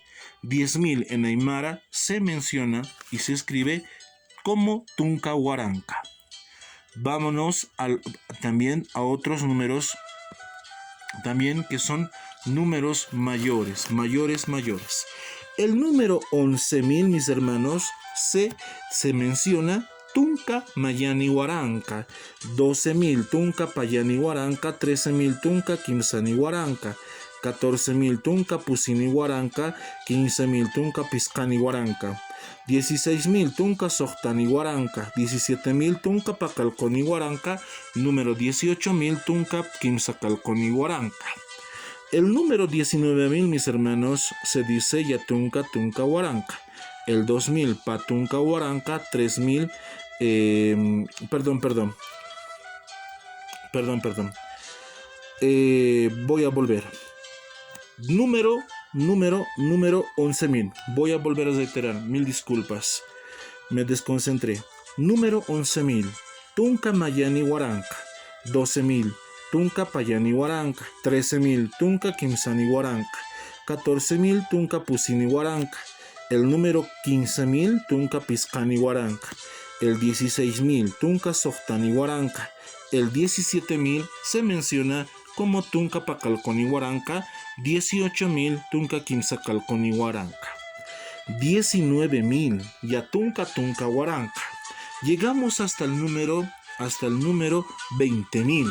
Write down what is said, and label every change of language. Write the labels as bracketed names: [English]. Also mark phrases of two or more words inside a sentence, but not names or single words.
[Spanish] 10.000 en Aymara se menciona y se escribe como Tuncahuaranca. Vámonos también a otros números también que son números mayores. El número 11.000, mis hermanos, se menciona [Aymara] Tunca Mayanihuaranca. 12.000 Tunca Payanihuaranca. 13.000 Tunca Quimsanihuaranca. 14.000 Tunca Pusinihuaranca. 15.000 Tunca Piscanihuaranca. 16.000 Tunca Sohtanihuaranca. 17.000 Tunca Pacalconihuaranca. Número 18.000 Tunca Quimsacalconihuaranca. [Spanish] El número 19.000, mis hermanos, se dice [Aymara] Yatunca Tuncahuaranca. [Spanish] El 2000 Patuncahuaranca. 3000 voy a volver. Número 11.000. Voy a volver a reiterar. Mil disculpas. Me desconcentré. Número 11.000. [Aymara] Tunca Mayanihuaranca. 12.000. Tunca Payanihuaranca. 13.000. Tunca Quimsanihuaranca. 14.000. Tunca Pusinihuaranca. [Spanish] El número 15.000. [Aymara] Tunca Piscanihuaranca. [Spanish] El 16.000. [Aymara] Tunca Sohtanihuaranca. [Spanish] El 17.000 se menciona como [Aymara] Tunca Pacalconihuaranca. 18.000 Tunca Quimsacalconihuaranca. 19.000 Yatunca Tuncahuaranca. [Spanish] Llegamos hasta el número 20.000.